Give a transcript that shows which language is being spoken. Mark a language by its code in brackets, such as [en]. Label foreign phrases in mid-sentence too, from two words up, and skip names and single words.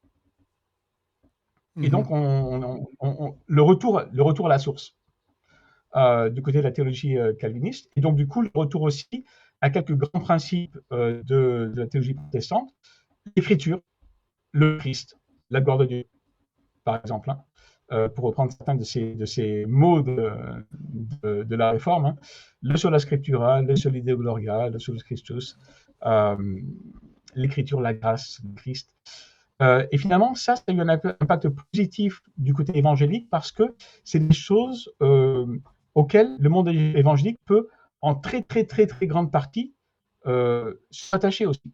[fr] Et donc, le retour à la source du côté de la théologie calviniste, et donc du coup, le retour aussi à quelques grands principes de la théologie protestante, l'écriture, le Christ, la gloire de Dieu, par exemple, hein, pour reprendre certains de ces mots de la Réforme, hein, le [la] sola scriptura, [fr] le [la] soli Deo gloria, [fr] le [la] solus Christus, [fr] l'écriture, la grâce, le Christ. Et finalement, ça a eu un impact positif du côté évangélique parce que c'est des choses auxquelles le monde évangélique peut, en très, très, très, très grande partie, s'attacher aussi.